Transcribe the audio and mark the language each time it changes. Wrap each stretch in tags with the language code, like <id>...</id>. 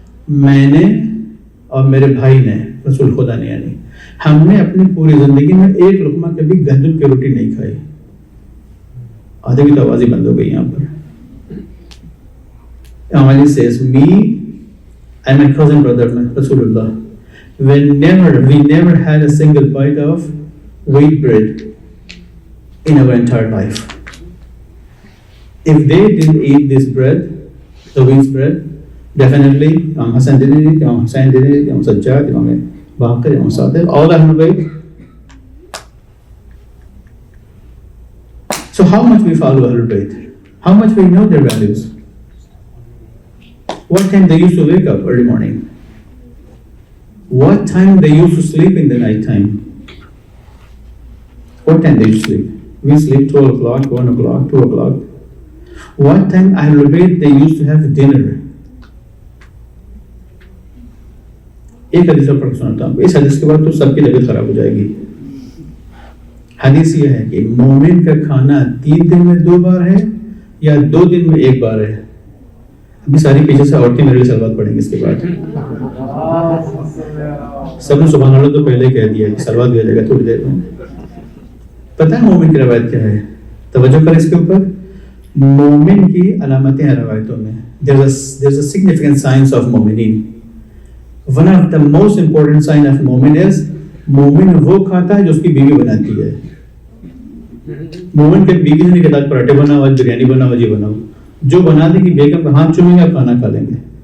<hi>मैंने और मेरे भाई ने, रसूल खुदा ने यानी, हमने अपनी पूरी जिंदगी में एक लुकमा कभी गंदम की रोटी नहीं खाई। आधे की तो आवाज ही बंद हो गई यहाँ पर।</hi> <en>Imam Ali says, me and my cousin brother Rasulullah, we never had a single bite of wheat bread in our entire life. If they didn't eat this bread, the wheat bread, definitely Imam Hasan didn't eat, Imam Hussain didn't eat, Imam Sajjad, Imam Baqir, Imam Sadiq, all Ahlul Bayt. So how much we follow Ahlul Bayt? How much we know their values? What time they used to wake up early morning? What time they used to sleep in the night time? What time they used to sleep? We sleep 12 o'clock, 1 o'clock, 2 o'clock. What time Ahlul Bayt they used to have dinner?</en> <hi>एक हदीस और पढ़ सुनाता हूँ। इस हदीस के बाद तो सबकी तबीयत खराब हो जाएगी। हदीस ये है कि मोमिन का खाना 3 दिन में 2 बार है या 2 दिन में 1 बार है। अभी सारी पीछे से औरतें मेरे लिए सलवात पढ़ेंगे इसके बाद। सबने सुभान अल्लाह तो पहले कह दिया कि सलवात दिया जाएगा थोड़ी देर में। पता है मोमिन की रवायत क्या है? तवज्जो कर इसके ऊपर। मोमिन की अलामतें हैं रवायतों में।</hi> <en>There's a significant signs of momineen. One of the most important sign of momin is</en> <hi>मोमिन वो खाता है जो उसकी बीवी बनाती है। मोमिन के बीवी से नहीं कहता पराठे बनाओ, बिरयानी बनाओ, जी बनाओ। जो बना देगी बेगम का हाथ चूमेंगे, आप खाना खा लेंगे।</hi>